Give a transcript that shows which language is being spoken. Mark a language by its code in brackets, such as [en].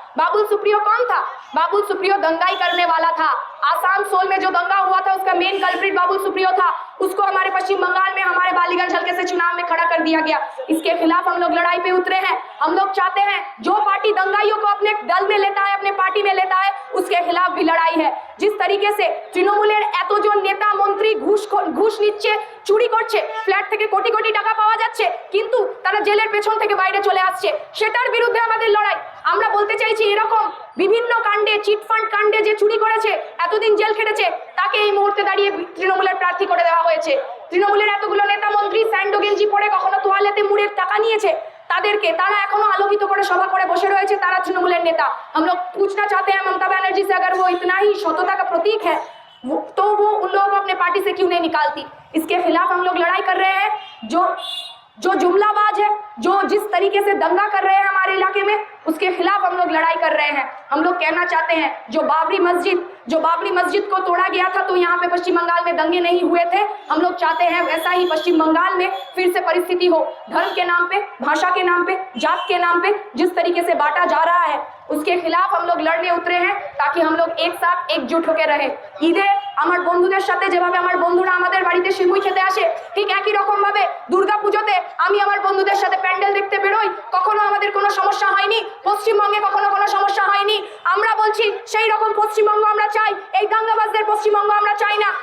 [hi] बाबुल सुप्रियो कौन था? बाबुल सुप्रियो दंगाई करने वाला था। आसानसोल में जो दंगा हुआ था, उसका मेन कल्प्रिट बाबुल सुप्रियो था। उसको हमारे पश्चिम बंगाल में, हमारे बालीगंज हल्के से चुनाव में खड़ा कर दिया गया। इसके खिलाफ हम लोग लड़ाई पे उतरे हैं। हम लोग चाहते हैं जो पार्टी दंगाइयों को अपने दल में लेता है, अपने पार्टी में लेता है, उसके खिलाफ भी लड़ाई है। जिस तरीके से [bn] তৃণমূলের এতজন নেতা মন্ত্রী ঘুষ নিচ্ছে, চুরি করছে, ফ্ল্যাট থেকে কোটি কোটি টাকা পাওয়া যাচ্ছে, কিন্তু তারা জেলের পেছন থেকে বাইরে চলে আসছে, সেটার বিরুদ্ধে আমাদের লড়াই। আমরা বলতে চাইছি এরকম বিভিন্ন কাণ্ডে, চিটফান্ড কাণ্ডে যে চুরি করেছে, এতদিন জেল খেটেছে, তাকে এই মুহূর্তে দাঁড়িয়ে তৃণমূলের প্রার্থী করে দেওয়া হয়েছে। তৃণমূলের এতগুলো নেতা মন্ত্রী স্যান্ডো গেঞ্জি পরে কখনো তোয়ালেতে মুড়ে টাকা নিয়েছে, তাদেরকে তারা এখনো আলোকিত করে সভা করে বসে রয়েছে, তারা তৃণমূলের নেতা। [hi] हम लोग पूछना चाहते हैं ममता बनर्जी से, अगर वो इतना ही सतता का प्रतीक है तो वो उन लोगों को अपने पार्टी से क्यों नहीं निकालती। इसके खिलाफ हम लोग लड़ाई कर रहे हैं। जो जो जुमलाबाज है, जो जिस तरीके से दंगा कर रहे हैं हमारे इलाके में, उसके खिलाफ हम लोग लड़ाई कर रहे हैं। हम लोग कहना चाहते हैं जो बाबरी मस्जिद को तोड़ा गया था तो यहाँ पे पश्चिम बंगाल में दंगे नहीं हुए थे। हम लोग चाहते हैं वैसा ही पश्चिम बंगाल में फिर से परिस्थिति हो। धर्म के नाम पे, भाषा के नाम पे, जात के नाम पे जिस तरीके से बांटा जा रहा है उसके खिलाफ हम लोग लड़ने उतरे हैं ताकि हम लोग एक साथ एकजुट होकर रहे। [bn] ঈদে আমার বন্ধুদের সাথে যেভাবে আমার বন্ধুরা আমাদের বাড়িতে সিমুই খেতে আসে, ঠিক একই রকম ভাবে দুর্গাপূজাতে আমি আমার বন্ধুদের সাথে প্যান্ডেল দেখতে বেরোই। কখনো আমাদের কোনো সমস্যা হয়নি, পশ্চিমবঙ্গে কখনো কোনো সমস্যা হয়নি। আমরা বলছি সেই রকম পশ্চিমবঙ্গ আমরা চাই। এই দাঙ্গাবাজদের পশ্চিমবঙ্গ আমরা চাই না।